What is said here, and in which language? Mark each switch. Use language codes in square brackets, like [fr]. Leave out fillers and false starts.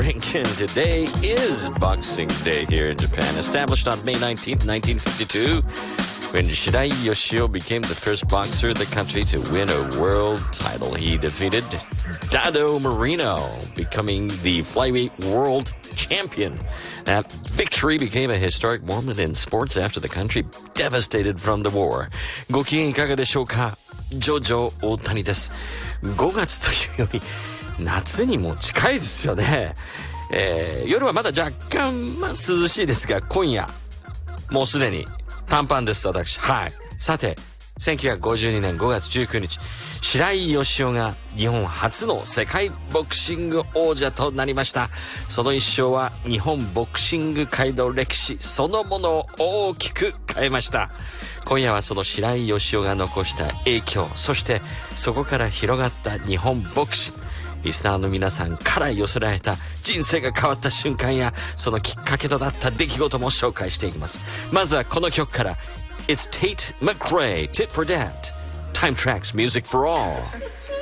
[en] and today is Boxing Day here in Japan, established on May 19th, 1952, when Shirai Yoshio became the first boxer in the country to win a world title. He defeated Dado Moreno, becoming the flyweight world champion. That victory became a historic moment in sports after the country devastated from the war. [ja] ご機嫌いかがでしょうか?ジョジョ大谷です。 5月というより夏にも近いですよね、夜はまだ若干、涼しいですが、今夜もうすでに短パンです、私。はい。さて、1952年5月19日、白井義雄が日本初の世界ボクシング王者となりました。その一生は日本ボクシング界の歴史そのものを大きく変えました。今夜はその白井義雄が残した影響、そしてそこから広がった日本ボクシング、リスナーの皆さんから寄せられた人生が変わった瞬間やそのきっかけとなった出来事も紹介していきます。まずはこの曲から。 [en] It's Tate McRae, Tit for Tat, Time Tracks, Music for All.